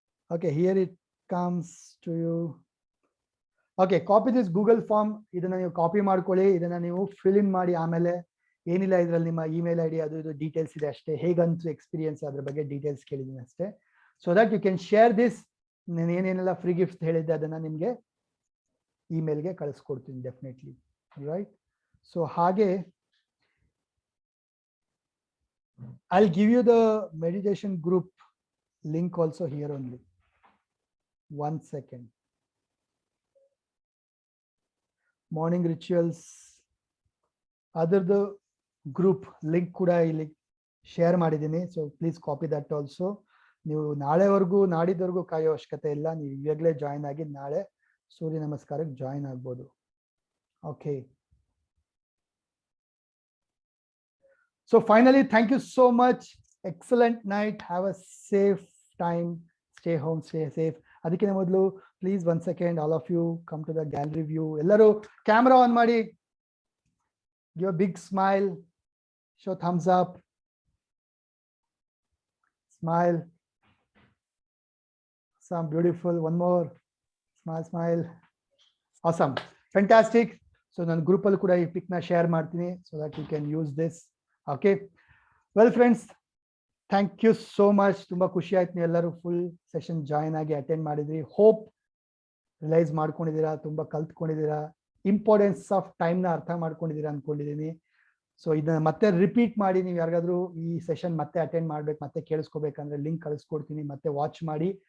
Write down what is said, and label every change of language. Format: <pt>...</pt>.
<en>Okay, here it comes to you. Okay, copy this Google form.</en> <kn>ಇದನ್ನ ನೀವು copy ಮಾಡ್ಕೊಳ್ಳಿ, ಇದನ್ನ ನೀವು ಫಿಲ್ ಇನ್ ಮಾಡಿ. ಆಮೇಲೆ ಏನಿಲ್ಲ, ಇದರಲ್ಲಿ ನಿಮ್ಮ ಇಮೇಲ್ ID ಅದು ಇದು ಡೀಟೇಲ್ಸ್ ಇದೆ ಅಷ್ಟೇ. ಹೇಗಂತ ಎಕ್ಸ್ಪೀರಿಯನ್ಸ್ ಅದ್ರ ಬಗ್ಗೆ ಡೀಟೇಲ್ಸ್ ಕೇಳಿದ್ದೀನಿ ಅಷ್ಟೇ.</kn> <en>So that you can share this.</en> <kn>ನಾನು ಏನೇನೆಲ್ಲ ಫ್ರೀ ಗಿಫ್ಟ್ ಹೇಳಿದ್ದೆ ಅದನ್ನ ನಿಮಗೆ ಇಮೇಲ್ಗೆ ಕಳಿಸ್ಕೊಡ್ತೀನಿ ಡೆಫಿನೆಟ್ಲಿ.</kn> <en>Right? So ಹಾಗೆ I'll give you the meditation group link also here only. 1 second. Morning rituals, other the group link</en> <kn>kuda ಇಲ್ಲಿ ಶೇರ್ ಮಾಡಿದ್ದೀನಿ.</kn> <en>So please copy that also.</en> <kn>ನೀವು ನಾಳೆವರೆಗೂ ನಾಡಿದವರೆಗೂ ಕಾಯೋ ಅವಶ್ಯಕತೆ ಇಲ್ಲ, ನೀವು ಇವಾಗಲೇ ಜಾಯಿನ್ ಆಗಿ ನಾಳೆ ಸೂರ್ಯ ನಮಸ್ಕಾರಕ್ಕೆ ಜಾಯಿನ್ ಆಗ್ಬೋದು. Okay.</kn> <en>So finally, thank you so much. Excellent night. Have a safe time. Stay home, stay safe.</en> <kn>ಅದಕ್ಕಿಂತ ಮೊದಲು</kn> <en>Please 1 second, all of you come to the gallery view.</en> <kn>ಎಲ್ಲರೂ ಕ್ಯಾಮ್ರಾ ಆನ್ ಮಾಡಿ.</kn> <en>Give a big smile. Show thumbs up. Smile. Some beautiful. One more. Smile, smile. Awesome. Fantastic.</en> <kn>So ನಾನು group ಅಲ್ಲಿ ಕೂಡ ಈ ಪಿಕ್ ನ share ಮಾಡ್ತೀನಿ</kn> <en>so that you can use this. Okay. Well friends, thank you so much.</en> <kn>ತುಂಬಾ ಖುಷಿ ಆಯ್ತು ನೀವು ಎಲ್ಲರೂ ಫುಲ್ ಸೆಷನ್ ಜಾಯಿನ್ ಆಗಿ ಅಟೆಂಡ್ ಮಾಡಿದ್ರಿ. ಹೋಪ್ ರಿಯಲೈಸ್ ಮಾಡ್ಕೊಂಡಿದ್ದೀರಾ, ತುಂಬಾ ಕಲ್ತ್ಕೊಂಡಿದ್ದೀರಾ, ಇಂಪಾರ್ಟೆನ್ಸ್ ಆಫ್ ಟೈಮ್ ನ ಅರ್ಥ ಮಾಡ್ಕೊಂಡಿದ್ದೀರಾ ಅನ್ಕೊಂಡಿದ್ದೀನಿ. ಸೊ ಇದನ್ನ ಮತ್ತೆ ರಿಪೀಟ್ ಮಾಡಿ, ನೀವು ಯಾರಿಗಾದ್ರೂ ಈ ಸೆಷನ್ ಮತ್ತೆ ಅಟೆಂಡ್ ಮಾಡ್ಬೇಕು, ಮತ್ತೆ ಕೇಳಿಸ್ಕೋಬೇಕಂದ್ರೆ ಲಿಂಕ್ ಕಳಿಸ್ಕೊಡ್ತೀನಿ, ಮತ್ತೆ ವಾಚ್ ಮಾಡಿ.</kn>